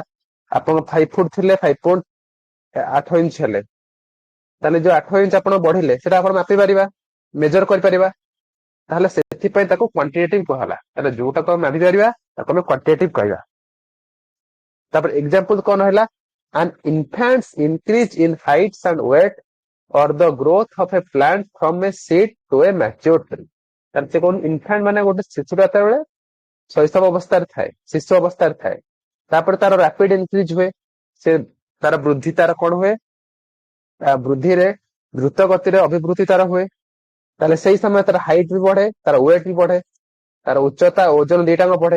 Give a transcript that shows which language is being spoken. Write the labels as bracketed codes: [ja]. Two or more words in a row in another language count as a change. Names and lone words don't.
[or] ଆପଣ 5 ଫୁଟ ଥିଲେ 5.8 ଇଞ୍ଚ ହେଲେ, ତାହେଲେ ଯୋଉ 8 ଇଞ୍ଚ ଆପଣ ବଢିଲେ ସେଟା ଆପଣ ମାପି ପାରିବା, ମେଜର କରିପାରିବା। ତାହେଲେ ସେଥିପାଇଁ ତାକୁ କ୍ୱାଣ୍ଟିଟେଟିଭ କୁହାଗଲା। ତାହେଲେ ଯୋଉଟାକୁ ଆମେ ମାପି ପାରିବା ତାକୁ ଆମେ କ୍ୱାଣ୍ଟିଟେଟିଭ କହିବା। ତାପରେ ଏକ୍ସାମ୍ପଲ କଣ ହେଲା, [en] an infant's increase in heights and weight or the growth of a plant from a seed to a mature tree। [or] ତାହେଲେ ସେ କଣ ଇନଫାଣ୍ଟ ମାନେ ଗୋଟେ ଶିଶୁଟା ଯେତେବେଳେ ଶୈଶବ ଅବସ୍ଥାରେ ଥାଏ, ଶିଶୁ ଅବସ୍ଥାରେ ଥାଏ, ତାପରେ ତାର [en] rapid increase [or] ହୁଏ। ସେ ତାର ବୃଦ୍ଧି ତାର କଣ ହୁଏ, ବୃଦ୍ଧିରେ ଦ୍ରୁତ ଗତିରେ ଅଭିବୃଦ୍ଧି ତାର ହୁଏ। ତାହେଲେ ସେଇ ସମୟ ତାର ହାଇଟ ବି ବଢେ, ତାର ୱେଟ ବି ବଢେ, ତାର ଉଚ୍ଚତା ଓଜନ ଦିଟାଙ୍କ ବଢେ।